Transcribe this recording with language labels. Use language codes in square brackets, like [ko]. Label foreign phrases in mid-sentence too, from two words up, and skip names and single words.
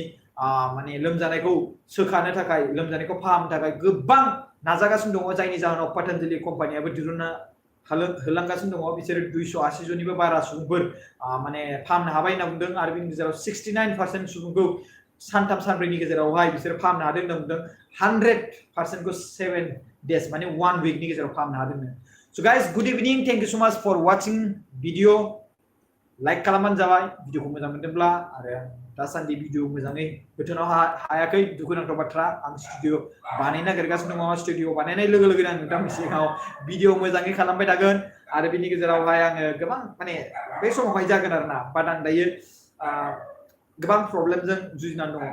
[brx] माने लोमजानायखौ सोखानो थाखाय लोमजानायखौ फाहामनो थाखाय गोबां नाजागासिनो दङ जायनि जाहोनाव पतंजलि कम्पानियाबो दिहुनना होलांगासिनो दङ बिसोर 280 जननिबो बारा सुबुंफोर माने फाहामनो हाबाय होनना बुंदों आरो बिनि गेजेराव 69% सुबुंखौ सानथाम सानब्रैनि गेजेरावहाय बिसोर फाहामनो हादों होनना बुंदों 100% को 7 days माने 1 week नि गेजेराव फाहामनो हादों [en] So guys, good evening. Thank you so much for watching video. [brx] Like खालामबानो जाबाय भिडिअखौ मोजां मोनदोंब्ला आरो दासान्दि भिडिअ मोजाङै होथ'नो हायाखै दुखुनांथाव बाथ्रा आं स्टुडिअ बानायनो नागिरगासिनो दङ स्टुडिअ बानायनाय लोगो लोगोनो आं नोंथांनि सिगाङाव भिडिअ मोजाङै खालामबाय थागोन आरो बिनि गेजेरावहाय आङो गोबां माने बे समावहाय जागोन आरोना बाट आं दायो गोबां प्रब्लेमजों जुजिनानै दङ